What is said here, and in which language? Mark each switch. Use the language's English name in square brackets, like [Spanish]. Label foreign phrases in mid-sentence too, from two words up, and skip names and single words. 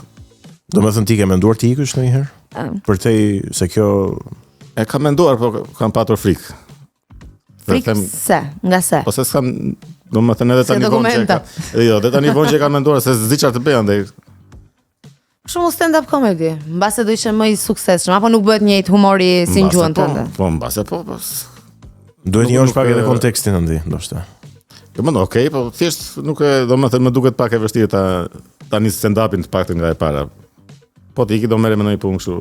[Albanian] Domethënë ti ke menduar të ikësh ndonjëherë? Përtej se kjo e kam menduar, po kam patur frikë. Frikë se, nga se. Po se s'kam, domethënë edhe tani vonë që. Jo, edhe tani vonë që kam menduar se s'di çfarë të bëj andaj. Shumë [English] stand-up comedy. [Albanian] Mbase do ishte më i suksesshëm apo nuk bëhet njëjtë humori si në gjuhën tënde? Po, mbase po. Duhet njohësh pak edhe kontekstin andi, ndoshta. Jo, më okay, po thjesht nuk e, domethënë më duket pak e vështirë ta nis stand-upin të paktën nga e para. Po ti iki do merrem me një punë kështu.